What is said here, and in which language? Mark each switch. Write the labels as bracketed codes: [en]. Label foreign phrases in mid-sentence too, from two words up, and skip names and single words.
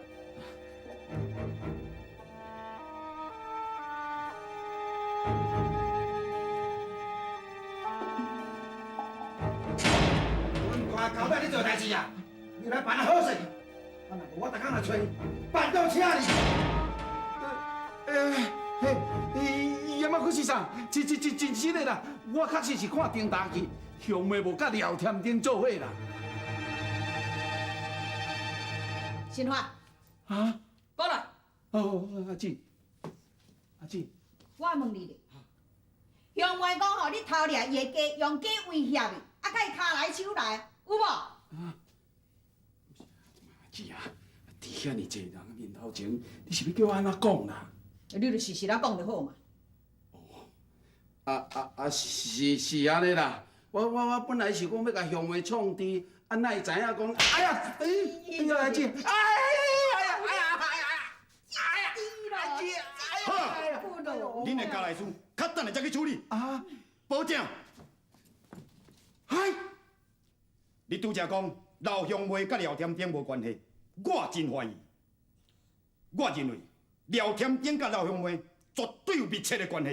[nan] 阮大狗尾你做代志啊，你来办好势。啊，若无我逐工来找你，办到请你。盐仔骨先生，真实的啦，我确实是看电视剧，兄妹无甲廖天丁做伙啦。新华，啊？过来，哦，阿姊，阿姊，我问你咧，兄妹讲吼，你偷掠伊的鸡，用鸡威胁伊，啊，甲伊骹来手来，有无？阿姊啊，伫遐尼济人面头前，你是要叫我安怎讲啦？你就实实啊讲就好嘛。是安尼啦。我本来是讲要甲兄妹创治，啊，哪会知影讲？哎呀，阿姊，好，恁的家内事，较等下再去处理。啊，保证。嗨，你拄则讲老兄妹甲廖天丁无关系，我真怀疑。我认为廖天丁甲老兄妹绝对有密切的关系。